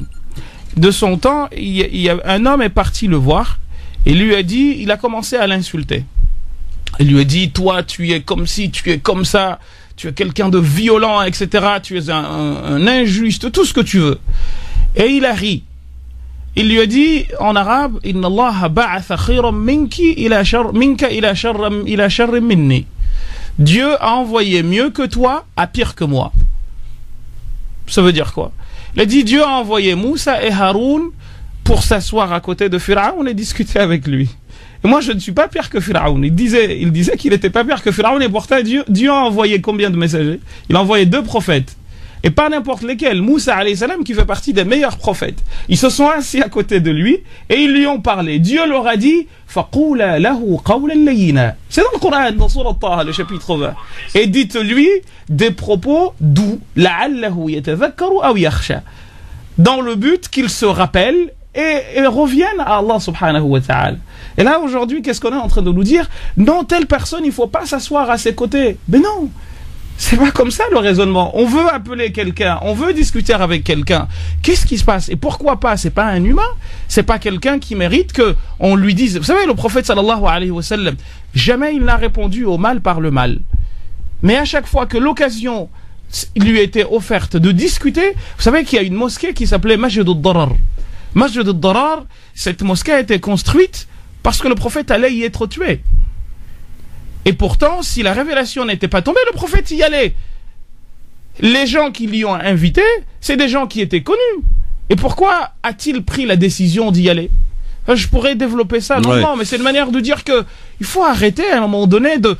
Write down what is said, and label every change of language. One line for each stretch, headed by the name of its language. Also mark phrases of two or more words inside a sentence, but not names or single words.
French: De son temps, un homme est parti le voir et lui a dit, il a commencé à l'insulter. Il lui a dit, toi, tu es comme ci, tu es comme ça, tu es quelqu'un de violent, etc. Tu es un injuste, tout ce que tu veux. Et il a ri. Il lui a dit en arabe,
Arabic: إن الله بعث خيرا منك إلى شر مني.
French: Dieu a envoyé mieux que toi à pire que moi. Ça veut dire quoi? Il a dit Dieu a envoyé Moussa et Haroun pour s'asseoir à côté de Pharaon et discuter avec lui. Et moi je ne suis pas pire que Pharaon. Il disait qu'il n'était pas pire que Pharaon et pourtant Dieu a envoyé combien de messagers? Il a envoyé 2 prophètes. Et pas n'importe lesquels. Moussa
Arabic: عليه السلام
French: qui fait partie des meilleurs prophètes. Ils se sont assis à côté de lui et ils lui ont parlé. Dieu leur a dit
Arabic: فَقُولَ لَهُ قَوْلًا لَيِّنًا.
French: C'est dans le Coran, dans Sourate Taha, le chapitre 20. Et dites-lui des propos doux.
Arabic: لَعَلَّهُ يَتَذَكَّرُ أَوْ يَخْشَى.
French: Dans le but qu'il se rappelle et revienne à Allah
Arabic: سبحانه وتعالى.
French: Et là aujourd'hui, qu'est-ce qu'on est en train de nous dire? Non, telle personne, il ne faut pas s'asseoir à ses côtés. Mais non, c'est pas comme ça le raisonnement. On veut appeler quelqu'un, on veut discuter avec quelqu'un. Qu'est-ce qui se passe? Et pourquoi pas? C'est pas un humain, c'est pas quelqu'un qui mérite que on lui dise. Vous savez, le prophète
Arabic: صلى الله عليه وسلم,
French: jamais il n'a répondu au mal par le mal. Mais à chaque fois que l'occasion lui était offerte de discuter, vous savez qu'il y a une mosquée qui s'appelait Masjid al-Darar. Masjid al-Darar, cette mosquée a été construite parce que le prophète allait y être tué. Et pourtant, si la révélation n'était pas tombée, le prophète y allait. Les gens qui l'y ont invité, c'est des gens qui étaient connus. Et pourquoi a-t-il pris la décision d'y aller? Je pourrais développer ça longuement, mais c'est une manière de dire que il faut arrêter à un moment donné de...